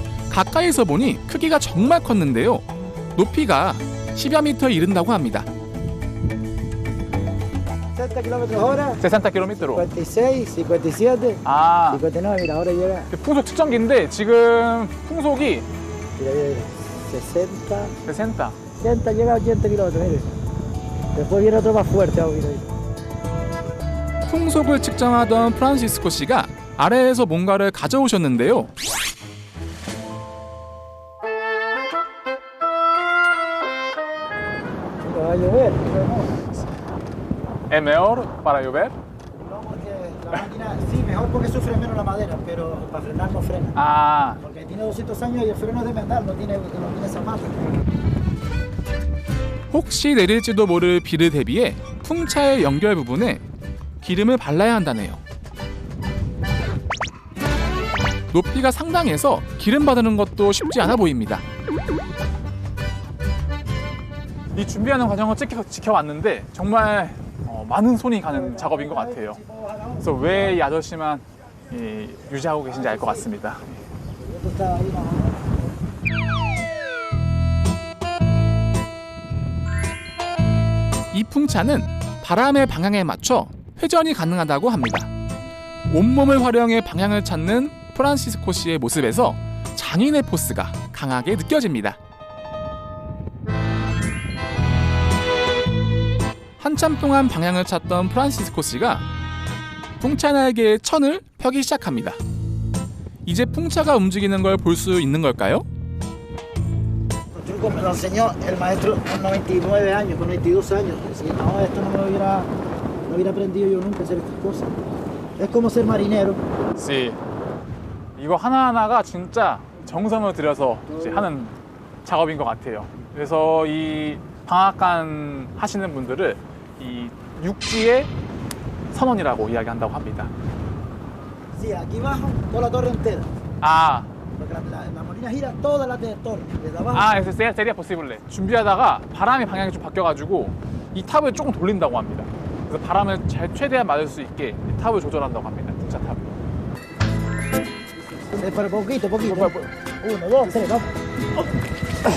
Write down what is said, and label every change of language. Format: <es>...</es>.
<ko>가까이서 보니 크기가 정말 컸는데요. 높이가 10여 미터에 이른다고 합니다.</ko> <es>60 kilómetros hora. 60km. 56, 57, 아, 59, mira, ahora llega.</es> <ko>풍속 측정기인데 지금 풍속이</ko> <es>Mira, mira, 60, 60. 80, llega a 80 kilómetros, mire. Después viene otro más fuerte, mira.</es> <ko>풍속을 측정하던 프란시스코 씨가 아래에서 뭔가를 가져오셨는데요.</ko> <es>Va a llover. ¿Es mejor para llover? No, porque la máquina, sí, mejor porque sufre menos la madera, pero para frenar no frena. 아, Porque tiene 200 años y el freno es de metal, no tiene zapatos.</es> <ko>혹시 내릴지도 모를 비를 대비해 풍차의 연결 부분에 기름을 발라야 한다네요. 높이가 상당해서 기름 바르는 것도 쉽지 않아 보입니다. 이 준비하는 과정을 지켜왔는데 정말 많은 손이 가는 작업인 것 같아요. 그래서 왜 이 아저씨만 유지하고 계신지 알 것 같습니다.</ko> <es>Esto está ahí más o menos.</es> <ko>이 풍차는 바람의 방향에 맞춰 회전이 가능하다고 합니다. 온몸을 활용해 방향을 찾는 프란시스코 씨의 모습에서 장인의 포스가 강하게 느껴집니다. 한참 동안 방향을 찾던 프란시스코 씨가 풍차 날개에 천을 펴기 시작합니다. 이제 풍차가 움직이는 걸 볼 수 있는 걸까요?</ko> <es>El truco me lo enseñó el maestro con 99 años, con 92 años. Si no, esto no lo hubiera aprendido yo nunca a hacer estas cosas. Es como ser marinero. Sí.</es> <ko>이거 하나하나가 진짜 정성을 들여서 이제 하는 작업인 것 같아요. 그래서 이 방앗간 하시는 분들을 이 육지의 선원이라고 이야기한다고 합니다.</ko> <es>Sí, aquí abajo, toda la torre entera. 아, Porque la molina gira toda la torre, desde abajo. 아, eso sería posible.</es> <ko>준비하다가 바람의 방향이 좀 바뀌어가지고 이 탑을 조금 돌린다고 합니다. 그래서 바람을 최대한 맞을 수 있게 이 탑을 조절한다고 합니다. 풍차 탑을.</ko> <es>Pero poquito, poquito. 1, 2, 3, vamos.</es>